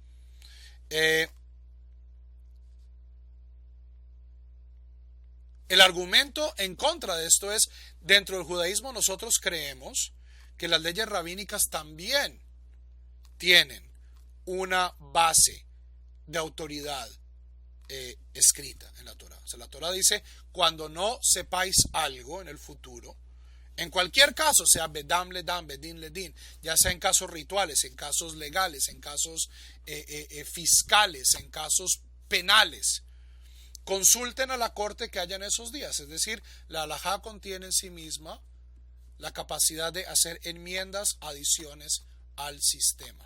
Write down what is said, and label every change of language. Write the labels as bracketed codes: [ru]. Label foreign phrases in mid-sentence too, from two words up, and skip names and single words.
[es] El argumento en contra de esto es, dentro del judaísmo nosotros creemos que las leyes rabínicas también tienen una base de autoridad escrita en la Torá. O sea, la Torá dice, cuando no sepáis algo en el futuro, en cualquier caso, sea [he] בדם לדם, בדין לדין, [es] ya sea en casos rituales, en casos legales, en casos fiscales, en casos penales, consulten a la corte que haya en esos días. Es decir, la halajá contiene en sí misma la capacidad de hacer enmiendas, adiciones al sistema.